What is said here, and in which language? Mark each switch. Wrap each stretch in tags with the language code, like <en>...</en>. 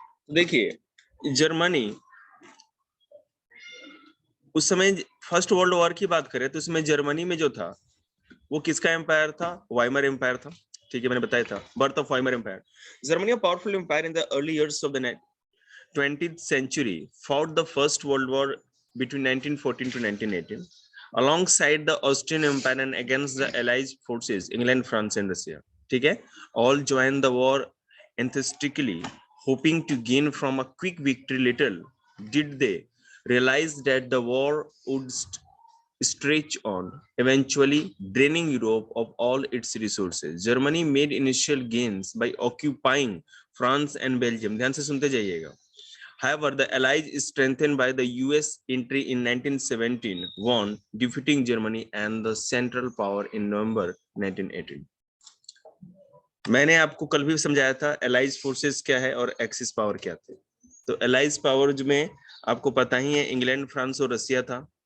<hi>देखिए, जर्मनी उस समय फर्स्ट वर्ल्ड वॉर की बात करें तो उसमें जर्मनी में जो था वो किसका एम्पायर था? वाइमर एम्पायर था। ठीक है, मैंने बताया था birth of Weimar empire.</hi> <en>Germany a powerful empire in the early years of the 20th century fought the first world war between 1914 to 1918 alongside the Austrian Empire and against the allied forces England, France and Russia. ठीक है, all joined the war enthusiastically hoping to gain from a quick victory. Little did they realize that the war would stretch on, eventually draining Europe of all its resources. Germany made initial gains by occupying France and Belgium.</en> <hi>ध्यान से सुनते जाइएगा.</hi> <en>However, the Allies, strengthened by the US entry in 1917, won, defeating Germany and the Central Power in November 1918.</en> <hi>मैंने आपको कल भी समझाया था एलाइज फोर्सेस क्या है और एक्सिस पावर क्या थे। तो एलाइज पावर में आपको पता ही है इंग्लैंड, फ्रांस और रशिया था।</hi>